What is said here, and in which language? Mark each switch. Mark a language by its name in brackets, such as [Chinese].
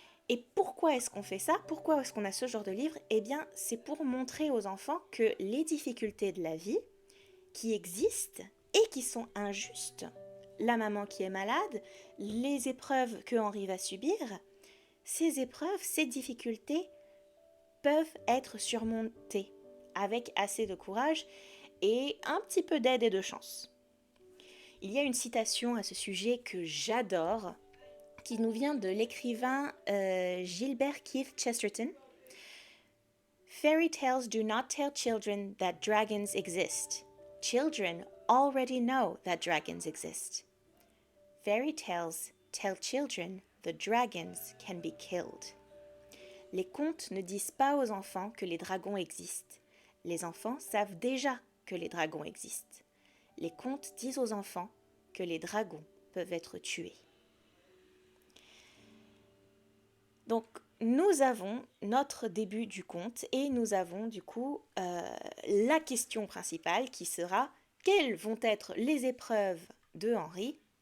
[French] Et pourquoi est-ce qu'on fait ça? Pourquoi est-ce qu'on a ce genre de livre? Eh bien, c'est pour montrer aux enfants que les difficultés de la vie, qui existent et qui sont injustes, la maman qui est malade, les épreuves que Henri va subir, ces épreuves, ces difficultés peuvent être surmontées avec assez de courage et un petit peu d'aide et de chance. Il y a une citation à ce sujet que j'adore, qui nous vient de l'écrivain Gilbert Keith Chesterton. [English] Fairy tales do not tell children that dragons exist. Children already know that dragons exist. Fairy tales tell children the dragons can be killed. [French] Les contes ne disent pas aux enfants que les dragons existent. Les enfants savent déjà que les dragons existent. Les contes disent aux enfants que les dragons peuvent être tués. Donc, nous avons notre début du conte et nous avons du coup la question principale qui sera: quelles vont être les épreuves de Henri?